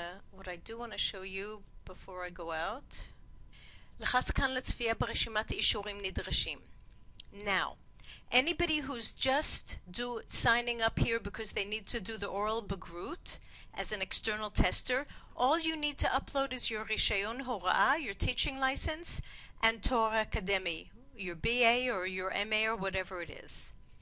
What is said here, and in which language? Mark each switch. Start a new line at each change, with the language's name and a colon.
English: What I do want to show you before I go out.
Hebrew: לחץ כאן לצפייה ברשימת אישורים נדרשים.
English: Now, anybody who's just signing up here because they need to do the oral bagrut as an external tester, all you need to upload is your
Hebrew: רישיון הוראה,
English: your teaching license, and
Hebrew: תואר אקדמי,
English: your BA or your MA or whatever it is.